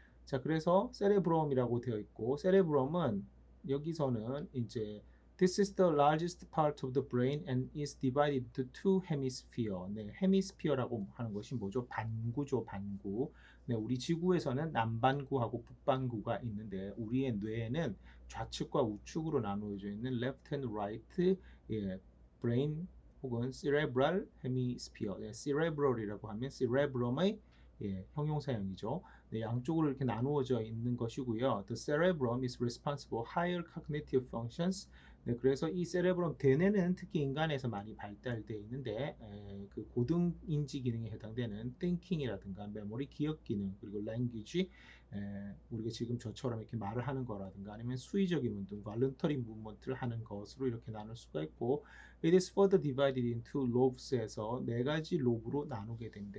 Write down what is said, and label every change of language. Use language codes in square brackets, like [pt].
[ko] 자, 그래서 세레브럼이라고 되어 있고, 세레브럼은 여기서는 이제 [en] This is the largest part of the brain and is divided into two hemisphere. [ko] 네, 헤미스피어라고 하는 것이 뭐죠? 반구죠, 반구. 네, 우리 지구에서는 남반구하고 북반구가 있는데 우리의 뇌에는 좌측과 우측으로 나누어져 있는 [en] left and right, [ko] brain 혹은 cerebral hemisphere, cerebral이라고 하면 cerebrum의 형용사형이죠. 네, 양쪽으로 이렇게 나누어져 있는 것이고요. [en] The cerebrum is responsible for higher cognitive functions. [ko] 네, 그래서 이 세레브럼 대뇌는 특히 인간에서 많이 발달되어 있는데 그 고등 인지 기능에 해당되는 thinking이라든가 메모리 기억 기능 그리고 language 우리가 지금 저처럼 이렇게 말을 하는 거라든가 아니면 수의적인 운동, voluntary movement를 하는 것으로 이렇게 나눌 수가 있고 [en] It is further divided into lobes [ko] 에서 네 가지 로브로 나누게 됩니다.